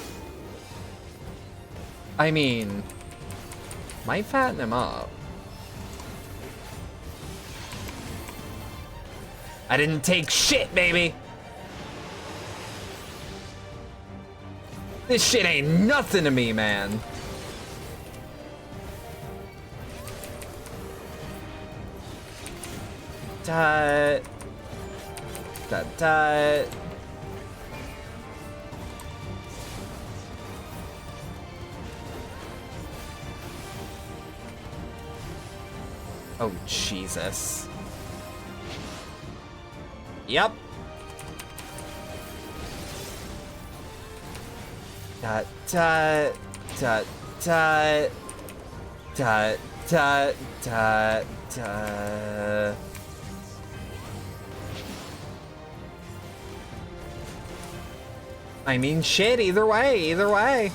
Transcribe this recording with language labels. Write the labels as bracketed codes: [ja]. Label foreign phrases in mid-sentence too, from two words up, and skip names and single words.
[en] I mean, might fatten him up. I didn't take shit, baby! This shit ain't nothing to me, man. Dut. Dut dut. Oh, Jesus. Yep. Dut dut dut dut dut dut dut dut. I mean, shit, either way, either way.